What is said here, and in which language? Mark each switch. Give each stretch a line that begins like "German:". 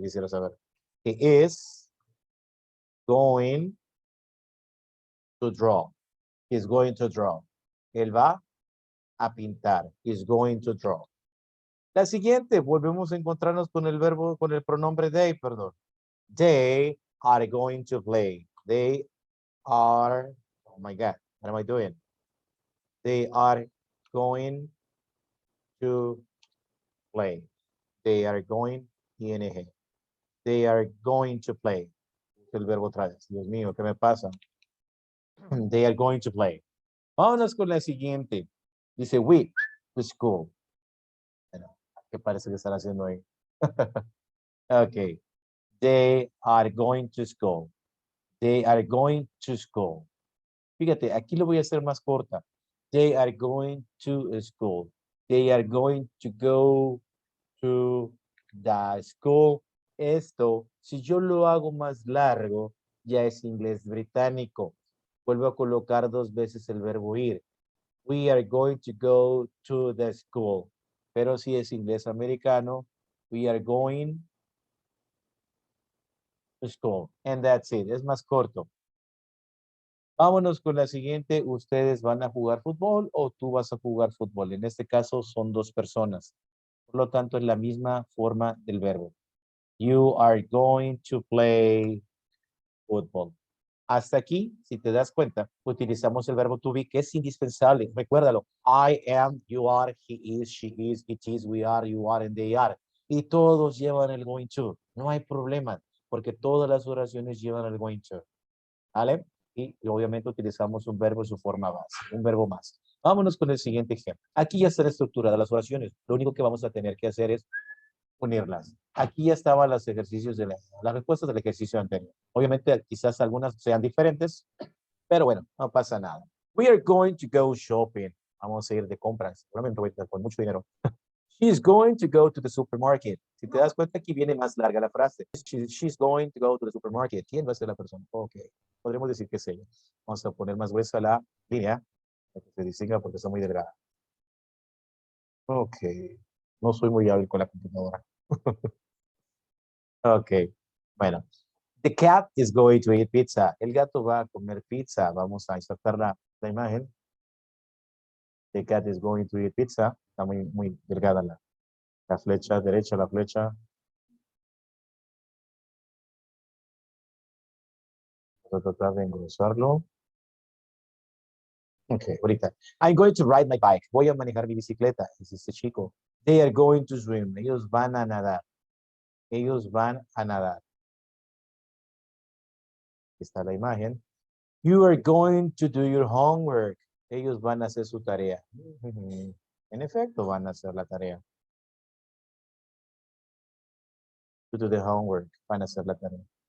Spanish: Quisiera saber.
English: He is going to draw. He's going to draw.
Spanish: Él va a pintar.
English: He's going to draw.
Spanish: La siguiente, volvemos a encontrarnos con el verbo, con el pronombre they, perdón.
English: They are going to play. They are, oh my God, what am I doing? They are going to play. They are going, ING. They are going to play.
Spanish: El verbo otra vez. Dios mío, ¿qué me pasa?
English: They are going to play.
Spanish: Vámonos con la siguiente. Dice, we, to school. Bueno, ¿qué parece que están haciendo ahí? Ok.
English: They are going to school. They are going to school.
Spanish: Fíjate, aquí lo voy a hacer más corta.
English: They are going to school. They are going to go to the school.
Spanish: Esto, si yo lo hago más largo, ya es inglés británico. Vuelvo a colocar 2 veces el verbo ir.
English: We are going to go to the school.
Spanish: Pero si es inglés americano,
English: we are going to school. And that's it.
Spanish: Es más corto. Vámonos con la siguiente. ¿Ustedes van a jugar fútbol o tú vas a jugar fútbol? En este caso son 2 personas. Por lo tanto, es la misma forma del verbo.
English: You are going to play football.
Spanish: Hasta aquí, si te das cuenta, utilizamos el verbo to be, que es indispensable. Recuérdalo.
English: I am, you are, he is, she is, it is, we are, you are, and they are.
Spanish: Y todos llevan el going to. No hay problema, porque todas las oraciones llevan el going to. ¿Vale? Y obviamente utilizamos un verbo en su forma base, un verbo más. Vámonos con el siguiente ejemplo. Aquí ya están estructuradas las oraciones. Lo único que vamos a tener que hacer es unirlas. Aquí ya estaban los ejercicios de las respuestas del ejercicio anterior. Obviamente quizás algunas sean diferentes, pero bueno, no pasa nada.
English: We are going to go shopping.
Spanish: Vamos a ir de compras. Seguramente voy a estar con mucho dinero.
English: She's going to go to the supermarket.
Spanish: Si te das cuenta, aquí viene más larga la frase.
English: She's going to go to the supermarket.
Spanish: ¿Quién va a ser la persona? Ok. Podríamos decir que es ella. Vamos a poner más gruesa la línea para que se distinga porque está muy delgada. Ok. No soy muy hábil con la computadora. Ok. Bueno.
English: The cat is going to eat pizza.
Spanish: El gato va a comer pizza. Vamos a insertar la imagen.
English: The cat is going to eat pizza.
Spanish: Está muy delgada la flecha derecha, la flecha. Voy a tratar de engrosarlo. Ok, ahorita.
English: I'm going to ride my bike.
Spanish: Voy a manejar mi bicicleta. Es este chico.
English: They are going to swim.
Spanish: Ellos van a nadar. Ellos van a nadar. Aquí está la imagen.
English: You are going to do your homework.
Spanish: Ellos van a hacer su tarea. En efecto, van a hacer la tarea.
English: To do the homework.
Spanish: Van a hacer la tarea.